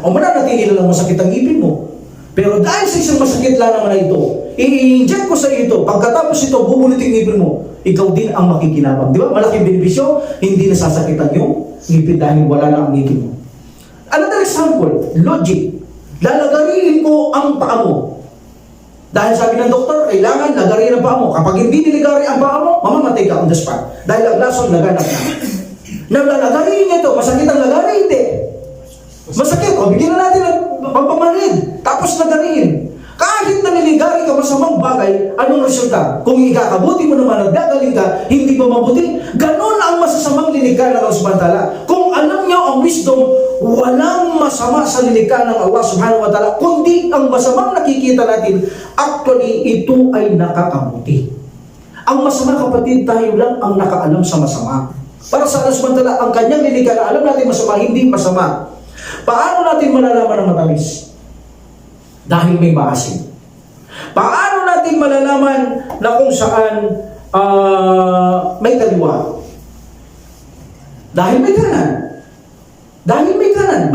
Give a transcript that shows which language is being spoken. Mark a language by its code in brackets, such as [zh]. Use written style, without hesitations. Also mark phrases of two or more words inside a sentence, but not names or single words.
[tl] O mananatili lang masakit ang ngipin mo. Pero dahil sa isang masakit lang naman na ito, i-inject ko sa iyo ito, pagkatapos ito, bubunot yung ngipin mo, ikaw din ang makikinabang. Di ba? Malaking benepisyo, hindi nasasakitan yung ngipin dahil wala na ang ngipin mo. Another example, logic. Lalagarin ko ang paa mo. Dahil sabi ng doktor, kailangan lagarin ang paa mo. Kapag hindi niligari ang paa mo, mamamatay ka [en] on the spot. [tl] Dahil ang lason laganap na. Lalagarin niya ito, masakit ang lagarin, hindi. Masakit, o bigyan na natin ng pampamanid, tapos lagarin. Kahit na niligari ka masamang bagay, anong resulta? Kung ikakabuti mo naman at gagaling ka, hindi ba mabuti? Ganon ang masasamang lilikha ng Allah [ar] سبحانه وتعالى. [tl] Kung alam niyo ang wisdom, walang masama sa lilikha ng Allah [ar] سبحانه وتعالى, [tl] kundi ang masamang nakikita natin, actually, ito ay nakakabuti. Ang masama, kapatid, tayo lang ang nakaalam sa masama. Para sa Allah [ar] سبحانه وتعالى, [tl] ang kanyang lilikha na alam natin masama, hindi masama. Paano natin malalaman ang matamis? Dahil may maasim. Paano natin malalaman na kung saan may kaliwa? Dahil may kanan. Dahil may kanan.